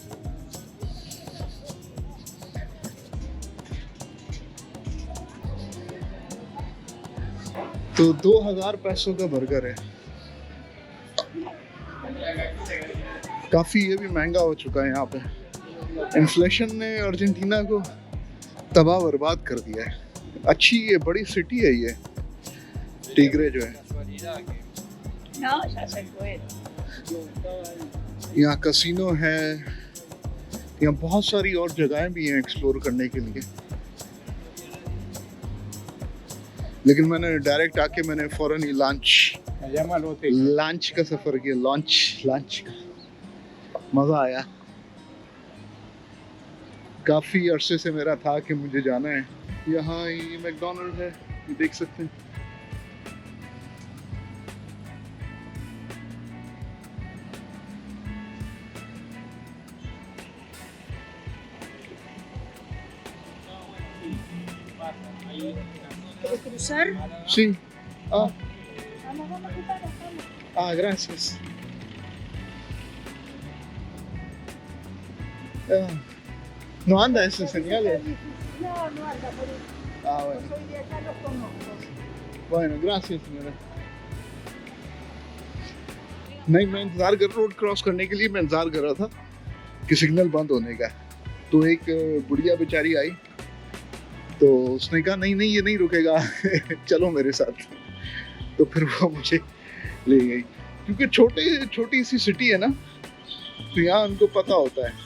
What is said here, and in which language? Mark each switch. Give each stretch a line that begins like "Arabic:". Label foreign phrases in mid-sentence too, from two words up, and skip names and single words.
Hindi: तो 2000 पैसों का बर्गर है, काफ़ी ये भी महंगा हो चुका है यहाँ पे। इन्फ्लेशन ने अर्जेंटीना को तबाह बर्बाद कर दिया है। अच्छी ये बड़ी सिटी है ये टिग्रे जो है।
Spanish: No, ya se fue.
Hindi: यहाँ कसिनो है, यहाँ बहुत सारी और जगहें भी हैं एक्सप्लोर करने के लिए, लेकिन मैंने डायरेक्ट आके मैंने फौरन ही लॉन्च का सफ़र किया। लॉन्च का मज़ा आया। काफ़ी अरसे से मेरा था कि मुझे जाना है। यहाँ ये मैकडोनल्ड है, ये देख सकते हैं।
Spanish: ¿Quieres cruzar? Sí. Ah, Vamos, vamos. gracias. No anda esa señal. No, no anda por eso. Ah, Yo bueno. soy de acá, los conozco. Bueno, gracias señora।
Hindi: नहीं, मैं इंतज़ार कर
English: road cross
Hindi: करने के लिए मैं इंतज़ार कर रहा था कि सिग्नल बंद होने का। तो एक बुढ़िया बेचारी आई तो उसने कहा नहीं नहीं ये नहीं रुकेगा चलो मेरे साथ। तो फिर वो मुझे ले गई, क्योंकि छोटी सी सिटी है ना, तो यहाँ उनको पता होता है।